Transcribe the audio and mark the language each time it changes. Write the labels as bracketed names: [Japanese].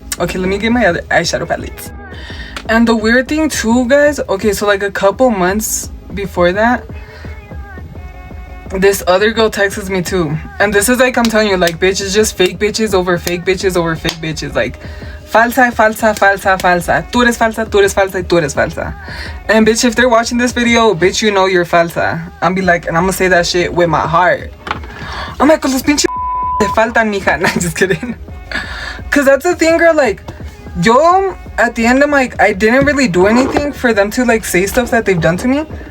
[English] Okay, let me get my other eyeshadow palettes. And the weird thing too, guys, okay, so like a couple months before that, this other girl texts me too. And this is like, I'm telling you, like, bitch, it's just fake bitches over fake bitches over fake bitches. [Spanish] Like, falsa, falsa, falsa, falsa. Tú eres falsa, tú eres falsa, y tú eres falsa. [English] And bitch, if they're watching this video, bitch, you know you're falsa. I'm be like, and I'm gonna say that shit with my heart. I'm like, [Spanish] con los pinches te faltan, mija. [English] Nah, just kidding. Cause that's the thing, girl, like, yo, at the end, I'm like, I didn't really do anything for them to like say stuff that they've done to me.